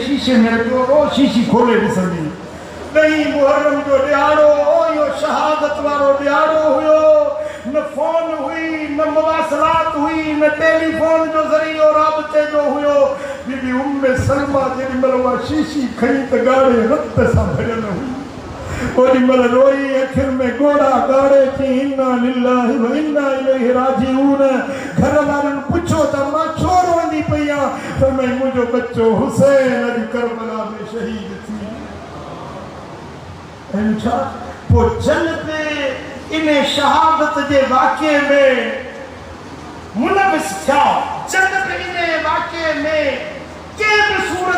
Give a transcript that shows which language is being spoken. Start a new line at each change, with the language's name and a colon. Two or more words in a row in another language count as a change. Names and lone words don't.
Sindhi: शीशे में रखियो रोज़ शीशी खोले ॾिसंदी नहीं मुहर्रम जो ॾियारो इहो शहादत वारो ॾियारो हुयो न फोन हुई न मवासलात हुई न टेलीफोन जो ज़रियो राबते जो हुयो बीबी उम्मे सलमा जेॾी महिल उहा शीशी खणी त ॻाढ़े रत सां भरियल हुई ओॾी महिल रोई अखियुनि में ॻोड़ा ॻाढ़े थी
Arabic: إنا لله وإنا إليه راجعون
Sindhi: घर वारनि पुछो त मां छो रोंदी पई आहियां फरमाई मुंहिंजो बच्चो हुसैन अॼु करबला में शहीद थी पोइ जन ते इन शहादत जे वाक़े में मुलविस थिया जन ते इन वाक़े में कंहिं बि सूरत